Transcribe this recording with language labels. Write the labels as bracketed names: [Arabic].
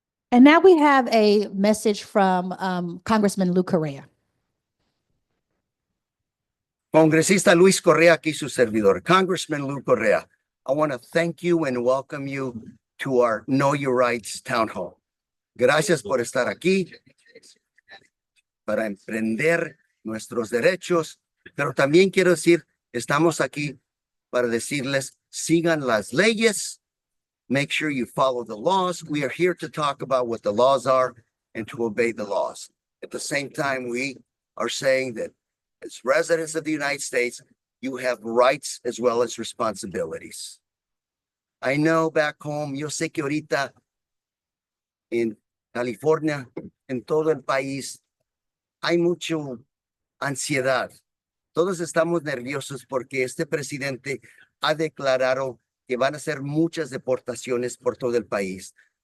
[English] And now we have a message from Congressman Lou Correa. [Spanish] Congresista Luis Correa, aquí su servidor. [English] Congressman Lou Correa, I want to thank you and welcome you to our Know Your Rights Town Hall. [Spanish] Gracias por estar aquí para emprender nuestros derechos, pero también quiero decir, estamos aquí para decirles, sigan las leyes, [English] make sure you follow the laws. We are here to talk about what the laws are and to obey the laws. At the same time, we are saying that as residents of the United States, you have rights as well as responsibilities. I know back home, [Spanish] yo sé que ahorita en California, en todo el país, hay mucha ansiedad. Todos estamos nerviosos porque este presidente ha declarado que van a hacer muchas deportaciones por todo el país.